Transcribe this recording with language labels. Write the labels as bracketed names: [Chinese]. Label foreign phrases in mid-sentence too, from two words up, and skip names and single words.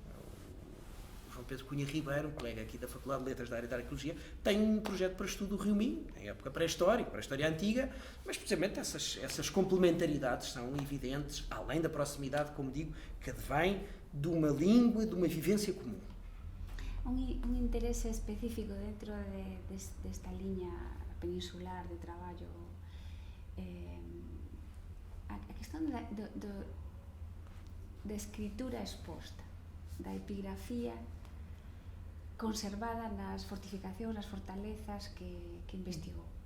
[Portuguese] O João Pedro Cunha Ribeiro, um colega aqui da Faculdade de Letras da área da Arqueologia, tem um projeto para estudo do Rio Minho, em época pré-histórica, para a história antiga, mas precisamente essas complementaridades são evidentes, além da proximidade, como digo, que advém de uma língua, de uma vivência comum. [Galician] Un interese específico dentro desta liña peninsular de traballo, a questón da escritura exposta, da epigrafía conservada nas fortificacións, nas fortalezas que investigou.